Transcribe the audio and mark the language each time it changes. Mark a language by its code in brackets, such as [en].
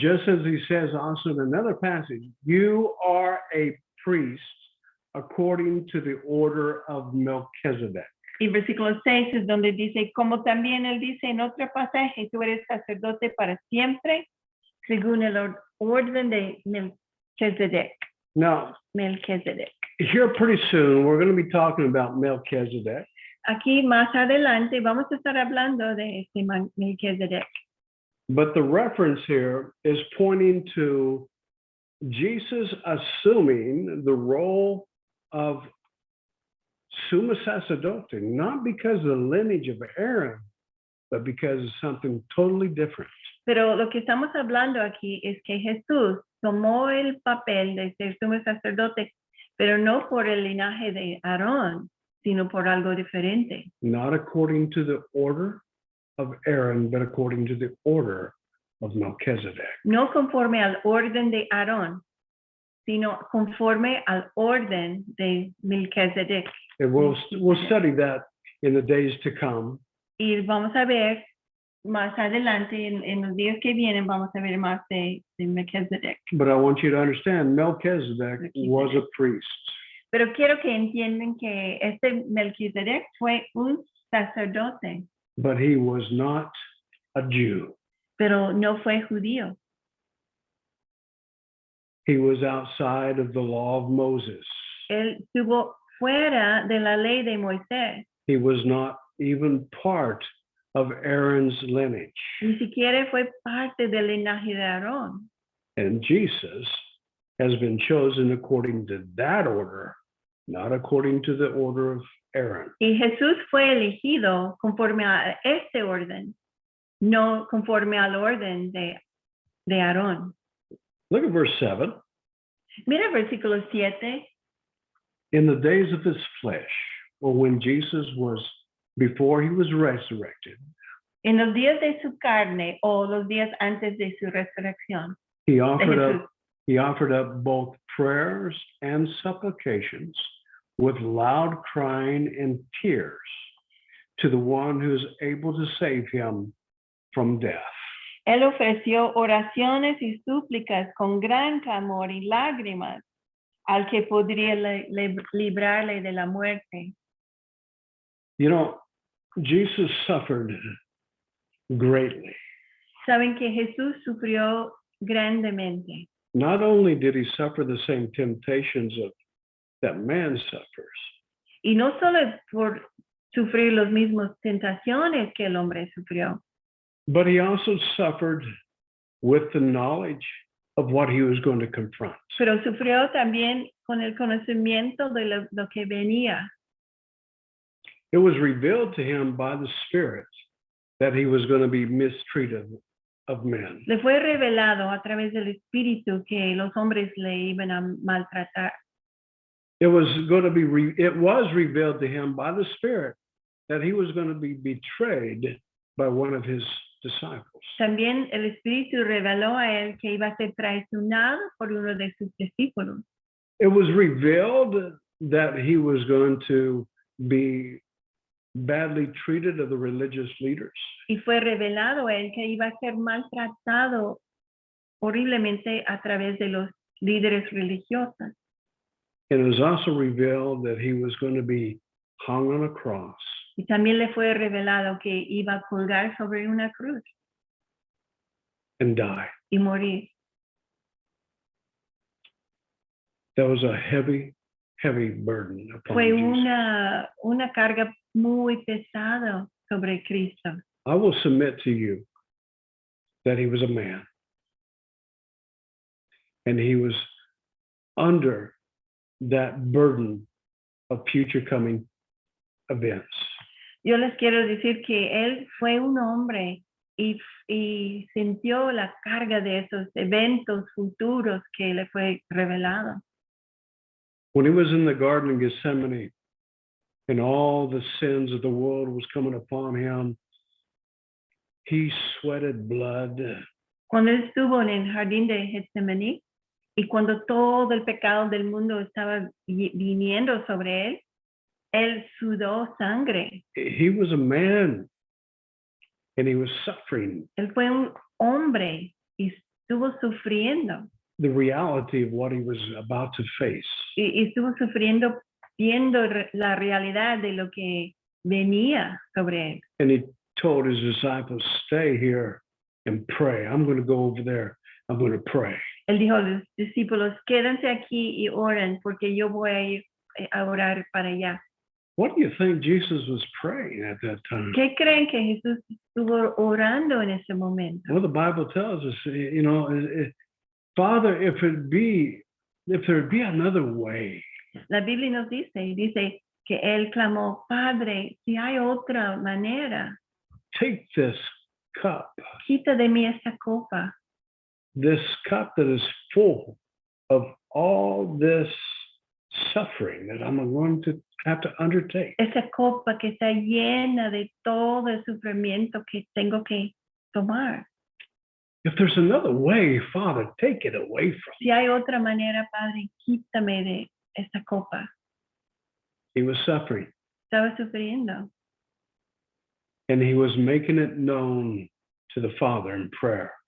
[en] Just as he says also in another passage, you are a priest according to the order of Melchizedek. [es] Y versículo 6 es donde dice, como también él dice en otro pasaje, tú eres sacerdote para siempre, según el orden de Melchizedek. [en] Now, Melchizedek. here pretty soon, we're going to be talking about Melchizedek. [es] Aquí más adelante vamos a estar hablando de este Melchizedek. [en] But the reference here is pointing to Jesus assuming the role of [es] Summa Sacerdote, [en] not because of the lineage of Aaron, but because of something totally different. [es] Pero lo que estamos hablando aquí es que Jesús tomó el papel de ser sumo sacerdote, pero no por el linaje de Aarón, sino por algo diferente. [en] Not according to the order of Aaron, but according to the order of Melchizedek. [es] No conforme al orden de Aarón, sino conforme al orden de Melchizedek. [en] And we'll study that in the days to come. [es] Y vamos a ver más adelante, en los días que vienen, vamos a ver más de Melchizedek. [en] But I want you to understand, Melchizedek was a priest. [es] Pero quiero que entiendan que este Melchizedek fue un sacerdote, [en] But he was not a Jew. [es] pero no fue judío. [en] He was outside of the law of Moses. [es] Él estuvo fuera de la ley de Moisés. [en] He was not even part of Aaron's lineage. [es] Ni siquiera fue parte del linaje de Aarón. [en] And Jesus has been chosen according to that order, not according to the order of Aaron. [es] Y Jesús fue elegido conforme a este orden, no conforme al orden de Aarón. [en] Look at verse 7. [es] Mira versículo 7. [en] In the days of his flesh, or when Jesus was, before he was resurrected, [es] En los días de su carne o los días antes de su resurrección, [en] he [es] de [en] offered [es] Jesús, [en] up both prayers and supplications with loud crying and tears to the one who is able to save him from death. [es] él ofreció oraciones y súplicas con gran clamor y lágrimas al que podría librarle de la muerte. [en] You know, Jesus suffered greatly. [es] Saben que Jesús sufrió grandemente. [en] Not only did he suffer the same temptations that man suffers, [es] Y no solo por sufrir las mismas tentaciones que el hombre sufrió, [en] but he also suffered with the knowledge of what he was going to confront. [es] pero sufrió también con el conocimiento de lo que venía. [en] It was revealed to him by the Spirit that he was going to be mistreated of men. [es] Le fue revelado a través del Espíritu que los hombres le iban a maltratar. [en] It was revealed to him by the Spirit that he was going to be betrayed by one of his disciples. [es] También el Espíritu reveló a él que iba a ser traicionado por uno de sus discípulos. [en] It was revealed that he was going to be badly treated of the religious leaders. [es] Y fue revelado a él que iba a ser maltratado horriblemente a través de los líderes religiosos. [en] And it was also revealed that he was going to be hung on a cross [es] Y también le fue revelado que iba a colgar sobre una cruz [en] and die. [es] y morir. [en] That was a heavy, heavy burden upon [es] Fue [en] Jesus. [es] una carga muy pesada sobre Cristo. [en] I will submit to you that he was a man and he was under that burden of future coming events. [es] Yo les quiero decir que él fue un hombre y sintió la carga de esos eventos futuros que le fue revelado. [en] When he was in the Garden of Gethsemane and all the sins of the world was coming upon him, he sweated blood. [es] Cuando él estuvo en el jardín de Getsemaní y cuando todo el pecado del mundo estaba viniendo sobre él sudó sangre. [en] He was a man and he was suffering [es] Él fue un hombre y estuvo sufriendo. [en] the reality of what he was about to face. [es] Y estuvo sufriendo viendo la realidad de lo que venía sobre él. [en] And he told his disciples, stay here and pray. I'm going to go over there. I'm going to pray. [es] Él dijo a los discípulos, quédense aquí y oren porque yo voy a ir a orar para allá. [en] What do you think Jesus was praying at that time? [es] ¿Qué creen que Jesús estuvo orando en ese momento? [en] Well, the Bible tells us, you know, Father, if there be another way, [es] La Biblia nos dice que él clamó, Padre, si hay otra manera, [en] take this cup [es] quita de mí esta copa, [en] that is full of all this suffering that I'm going to have to undertake. [es] esa copa que está llena de todo el sufrimiento que tengo que tomar. [en] If there's another way, Father, take it away from me. [es] Si hay otra manera, Padre, quítame de esta copa. [en] He was suffering [es] Estaba sufriendo [en] and he was making it known to the Father in prayer.